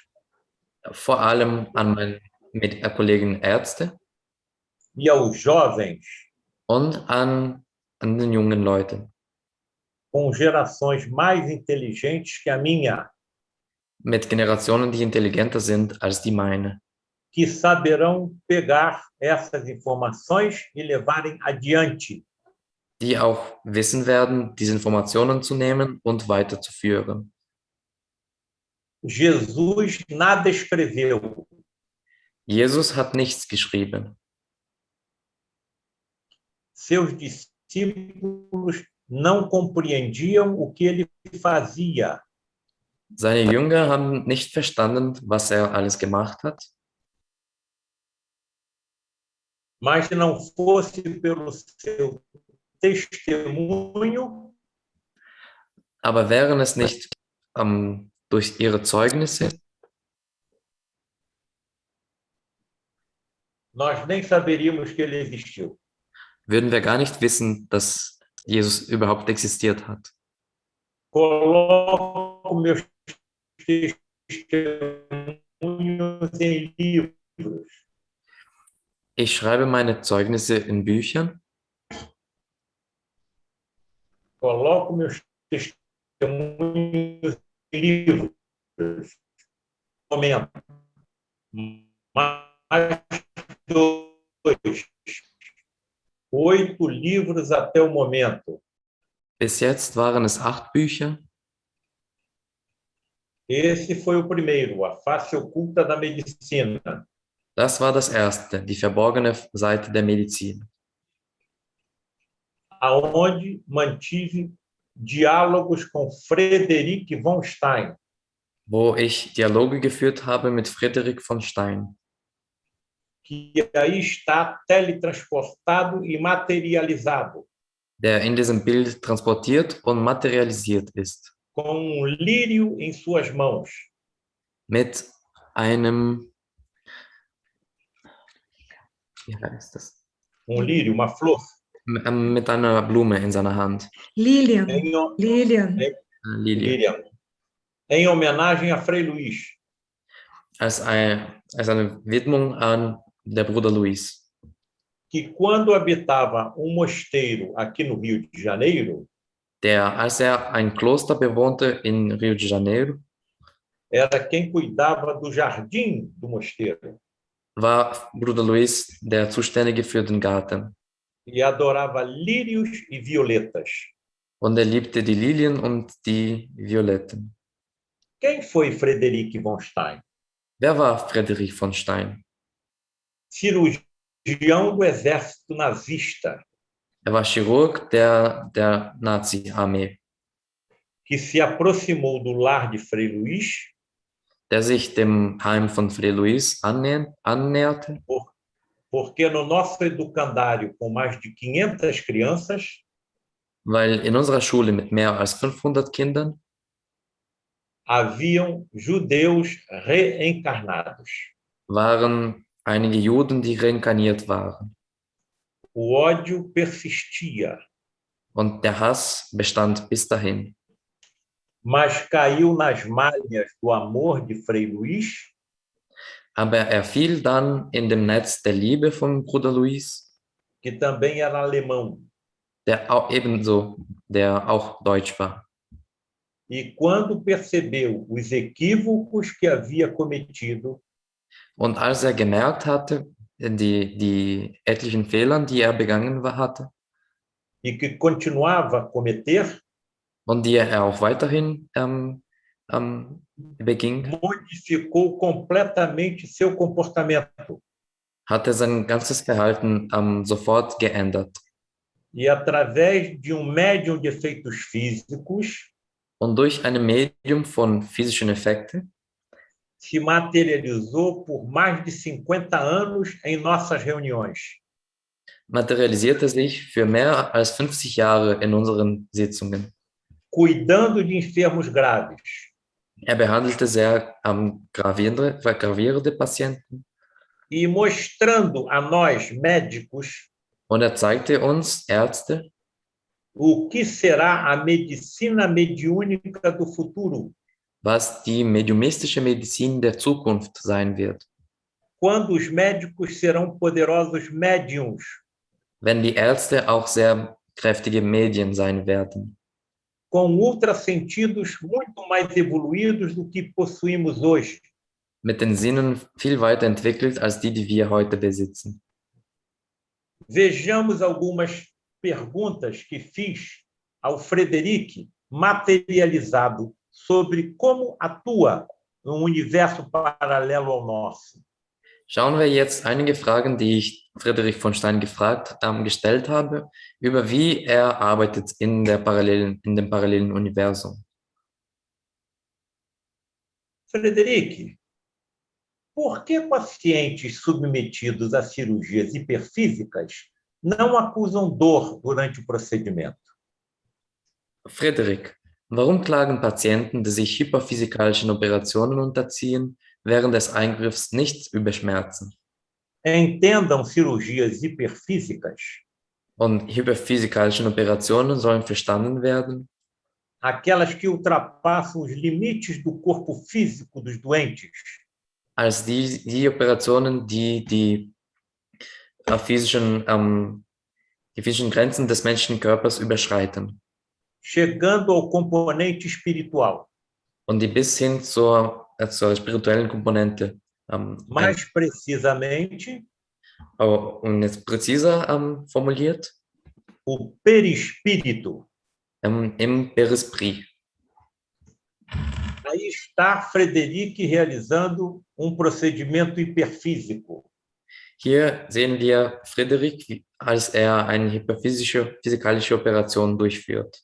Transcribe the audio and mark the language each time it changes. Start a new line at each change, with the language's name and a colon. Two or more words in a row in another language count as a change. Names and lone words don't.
German: Vor allem an meine Kollegen Ärzte
Portuguese: e aos jovens
German: und an den jungen Leuten
Portuguese: com gerações mais inteligentes que a minha,
German: mit Generationen, die intelligenter sind als die meine,
Portuguese: que saberão pegar essas informações e levarem adiante.
German: die auch wissen werden, diese Informationen zu nehmen und weiterzuführen.
Portuguese: Jesus nada escreveu.
German: Jesus hat nichts geschrieben.
Portuguese: Seus discípulos não compreendiam o que ele fazia.
German: Seine Jünger haben nicht verstanden, was er alles gemacht hat.
Portuguese: Mas se não fosse pelo seu testemunho,
German: Aber wären es nicht durch ihre Zeugnisse,
Portuguese: nós nem saberíamos que ele existiu.
German: würden wir gar nicht wissen, dass Jesus überhaupt existiert hat.
Portuguese: Coloco meus testemunhos em livros.
German: Ich schreibe meine Zeugnisse in Büchern.
Portuguese: Coloco meus testemunhos em livros. Momento. Mais 8 livros até o momento.
German: Bis jetzt waren es 8 Bücher.
Portuguese: Esse foi o primeiro, A Face Oculta da Medicina.
German: Das war das erste, die verborgene Seite der Medizin,
Portuguese: aonde mantive diálogos com Frederic von Stein,
German: wo ich Dialoge geführt habe mit Friedrich von Stein,
Portuguese: que aí está teletransportado e materializado,
German: der in diesem Bild transportiert und materialisiert ist,
Portuguese: com lírio em suas mãos,
German: mit einem, wie heißt das?
Portuguese: lírio, uma flor,
German: Mit einer Blume in seiner Hand,
Portuguese: Lilian, em, Lilian.
German: Lilie,
Portuguese: Lilian, em homenagem a Frei Luís,
German: als eine Widmung an der Bruder Luis,
Portuguese: que quando habitava mosteiro aqui no Rio de Janeiro,
German: der, als ein Kloster bewohnte in Rio de Janeiro,
Portuguese: era quem cuidava do jardim do mosteiro
German: war Bruder Luis der Zuständige für den Garten.
Portuguese: e adorava lírios e violetas.
German: Und er liebte die Lilien und die Violetten.
Portuguese: Quem foi Frederic von Stein?
German: Wer war Friedrich von Stein?
Portuguese: Cirurgião do exército nazista,
German: Er war Chirurg der Nazi-Armee,
Portuguese: que se aproximou do lar de Frei Luís,
German: der sich dem Heim von Frei Luis annäherte,
Portuguese: porque no nosso educandário, com mais de 500 crianças,
German: weil in unserer Schule mit mehr als 500 Kindern
Portuguese: haviam judeus reencarnados.
German: waren einige Juden, die reinkarniert waren.
Portuguese: O ódio persistia,
German: Und der Hass bestand bis dahin.
Portuguese: mas caiu nas malhas do amor de Frei Luís,
German: Aber er fiel dann in dem Netz der Liebe von Bruder Luis,
Portuguese: que também era alemão.
German: der auch deutsch war.
Portuguese: E quando percebeu os equívocos que havia cometido,
German: Und als er gemerkt hatte, die etlichen Fehlern, die er begangen hatte
Portuguese: e que continuava a cometer,
German: und die er auch weiterhin beging,
Portuguese: modificou completamente seu comportamento.
German: hat er sein ganzes Verhalten sofort geändert.
Portuguese: E através de médium de efeitos físicos,
German: Und durch ein Medium von physischen Effekten
Portuguese: se materializou por mais de 50 anos em nossas reuniões.
German: materialisierte sich für mehr als 50 Jahre in unseren Sitzungen.
Portuguese: Cuidando de enfermos graves,
German: Er behandelte sehr gravierende Patienten
Portuguese: e mostrando a nós, médicos,
German: und er zeigte uns Ärzte,
Portuguese: o que será a medicina mediúnica do futuro,
German: was die mediumistische Medizin der Zukunft sein wird,
Portuguese: quando os médicos serão poderosos médiums,
German: wenn die Ärzte auch sehr kräftige Medien sein werden,
Portuguese: com ultrassentidos muito mais evoluídos do que possuímos hoje.
German: mit den Sinnen viel weiter entwickelt als die wir heute besitzen.
Portuguese: Vejamos algumas perguntas que fiz ao Frederic, materializado, sobre como atua um universo paralelo ao nosso.
German: Schauen wir jetzt einige Fragen, die ich Friedrich von Stein gestellt habe, über wie er arbeitet in dem parallelen Universum.
Portuguese: Frederic, por que pacientes submetidos a cirurgias hiperfísicas não acusam dor durante o procedimento?
German: Friedrich, warum klagen Patienten, die sich hyperphysikalischen Operationen unterziehen, während des Eingriffs nicht über Schmerzen?
Portuguese: Entendam cirurgias hiperfísicas,
German: Und hyperphysikalischen Operationen sollen verstanden werden,
Portuguese: aquelas que ultrapassam os limites do corpo físico dos doentes,
German: als die Operationen, die physischen Grenzen des menschlichen Körpers überschreiten
Portuguese: chegando ao componente espiritual.
German: und die bis hin zur spirituellen Komponente
Portuguese: Mais precisamente,
German: Und jetzt präziser formuliert,
Portuguese: o perispírito.
German: im Perisprit.
Portuguese: Aí está Frederic realizando um procedimento hiperfísico.
German: Hier sehen wir Friedrich, als eine hyperphysikalische Operation durchführt.